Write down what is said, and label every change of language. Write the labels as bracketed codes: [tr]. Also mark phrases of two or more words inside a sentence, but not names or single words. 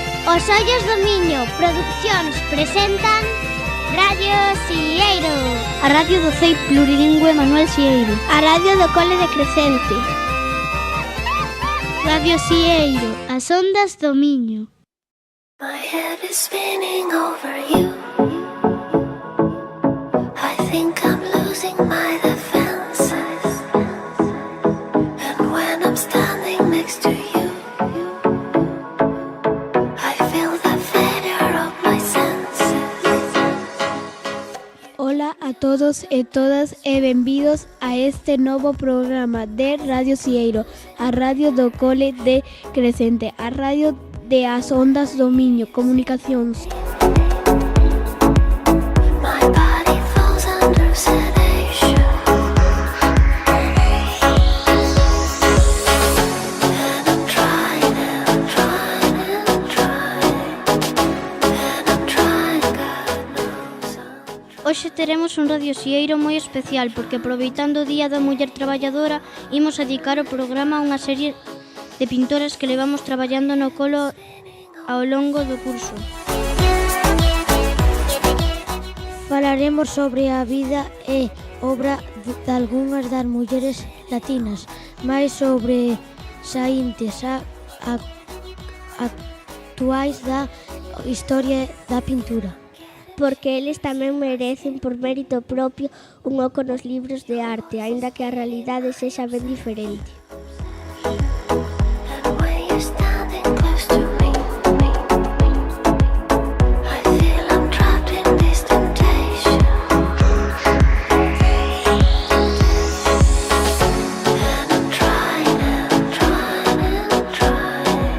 [gl] Os Ollos do Miño Producións presentan Radio Sieiro, a radio do CEI plurilingüe Manuel Sieiro, a radio do Cole de Crecente. Radio Sieiro, as ondas do Miño. [en] My head is spinning over you. I think I'm losing my defenses. And when I'm standing next to you, I feel the failure of my senses. [gl] Ola a todos e todas e benvidos a este novo programa de Radio Sieiro, a radio do Cole de Crecente, a radio de as ondas do Miño, comunicacións. [en] My body falls under sedation. And I'm trying, and I'm trying, and I'm trying. And I'm trying, God knows I'm trying. [gl] Hoxe teremos un Radio Sieiro moi especial porque aproveitando o Día da Muller Traballadora imos dedicar o programa a unha serie de pintoras que levamos traballando no colo ao longo do curso. Falaremos sobre a vida e obra de algunhas das mulleres latinas, máis sobre saíntes actuais da historia da pintura. Porque eles tamén merecen por mérito propio un oco nos libros de arte, aínda que a realidade sexa ben diferente. [en] And when you're standing close to me, I feel I'm trapped in this temptation. And I'm trying, and I'm trying, and I'm trying.